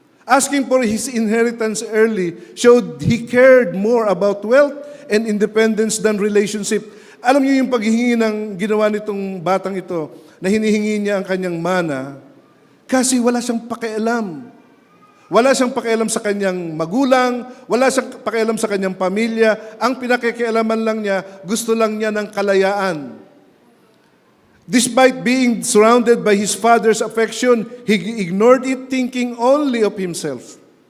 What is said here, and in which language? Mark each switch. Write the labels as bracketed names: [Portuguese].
[English] Asking for his inheritance early showed he cared more about wealth and independence than relationship. [Filipino] Alam niyo yung paghihingi ng ginawa nitong batang ito, na hinihingi niya ang kanyang mana, kasi wala siyang pakialam. Wala siyang pakialam sa kanyang magulang, wala siyang pakialam sa kanyang pamilya. Ang pinakikialaman lang niya, gusto lang niya ng kalayaan. [English] Despite being surrounded by his father's affection, he ignored it, thinking only of himself.